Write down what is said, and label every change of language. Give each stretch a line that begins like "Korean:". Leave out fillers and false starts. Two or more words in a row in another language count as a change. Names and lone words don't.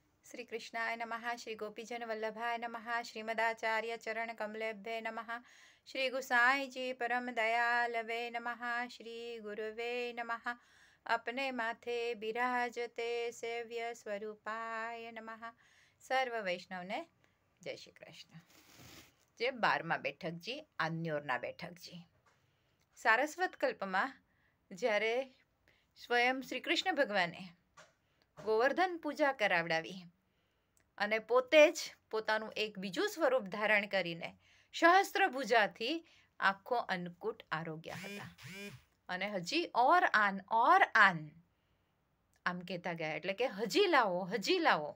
Sanskrit: श्री कृष्णाय नमः। श्री गोपीजन वल्लभाय नमः। श्रीमदाचार्य चरण कमलेभ्ये नमः। श्री गुसाई जी परम दयालवे नमः। श्री गुरुवे नमः।
Hindi: अपने माथे बिराजते
Sanskrit: सेव्य स्वरूपाय नमः।
Gujarati: સર્વ વૈષ્ણવ ને જય શ્રી કૃષ્ણ। જે 12મા બેઠકજી આન્યોરના બેઠકજી સારસ્વત કલ્પમાં જ્યારે સ્વયં શ્રીકૃષ્ણ ભગવાને ગોવર્ધન પૂજા કરાવડાવી અને પોતે જ પોતાનું એક બીજું સ્વરૂપ ધારણ કરીને સહસ્ત્રભુજાથી આખો અન્નકૂટ આરોગ્ય હતા અને હજી
Hindi: और आन
Gujarati: આમ કહેતા ગયા, એટલે કે હજી લાવો.